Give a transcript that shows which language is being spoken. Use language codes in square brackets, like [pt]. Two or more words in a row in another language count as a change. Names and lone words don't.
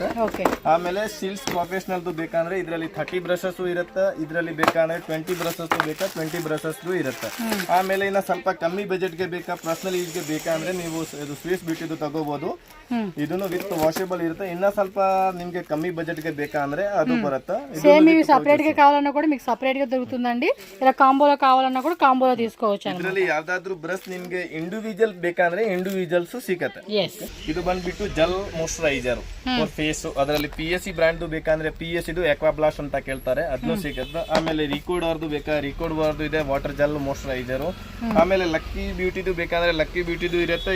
[kn] ಆಮೇಲೆ ಸಿಲ್ಸ್ ಪ್ರೊಫೆಷನಲ್ ಬೇಕಂದ್ರೆ ಇದರಲ್ಲಿ 30 ಬ್ರಷಸ್ ಇರುತ್ತೆ. ಇದರಲ್ಲಿ ಬೇಕಂದ್ರೆ 20 ಬ್ರಷಸ್ ಬೇಕಾ 20 ಬ್ರಷಸ್ ಇರುತ್ತೆ. ಆಮೇಲೆ ಇನ್ನ ಸ್ವಲ್ಪ ಕಮ್ಮಿ ಬಜೆಟ್ಗೆ ಬೇಕಾ, [en] personal use [kn] ಬೇಕಂದ್ರೆ ನೀವು ಸ್ವಿಸ್ ಬ್ಯೂಟಿದು ತಗೋಬಹುದು. ಇದನ್ನು [en] with washable [kn] ಇರುತ್ತೆ. ಇನ್ನ ಸ್ವಲ್ಪ ನಿಮ್ಗೆ ಕಮ್ಮಿ బడ్జెట్ಗೆ ಬೇಕಂದ್ರೆ అది బರುತ್ತೆ. [te] సేమ్ ఇవి సెపరేట్ గా కావాలన్నా కూడా మీకు సెపరేట్ గా దొరుకుతుందండి. ఇలా కాంబోలో కావాలన్నా కూడా కాంబోలో తీసుకోవచ్చు. [kn] ಇದರಲ್ಲಿ ಯಾವ್ದಾದ್ರು ಬ್ರಷ್ ನಿಮ್ಗೆ ಇಂಡಿವಿಜುವಲ್ ಬೇಕಂದ್ರೆ ಇಂಡಿವಿಜುವಲ್ಸ್ ಸಿಗುತ್ತೆ. ಇದು ಬಂದ್ಬಿಟ್ಟು [en] gel moisturizer for face. [kn] ಅದರಲ್ಲಿ PAC ಬ್ರಾಂಡ್ ಬೇಕಂದ್ರೆ PAC ಇದು ಎಕ್ವಾ ಬ್ಲಾಸ್ಟ್ ಅಂತ ಕೇಳ್ತಾರೆ, ಅದನ್ನು ಸಿಗುತ್ತೆ. ಆಮೇಲೆ ರಿಕೋರ್ಡ್ ಅವ್ರದ್ದು ಬೇಕಾ ರಿಕೋರ್ಡ್ ಅವ್ರದ್ದು ಇದೆ, [en] water gel moisturizer. [kn] ಆಮೇಲೆ ಲಕ್ಕಿ ಬ್ಯೂಟಿದು ಬೇಕಂದ್ರೆ ಲಕ್ಕಿ ಬ್ಯೂಟಿದು ಇರುತ್ತೆ.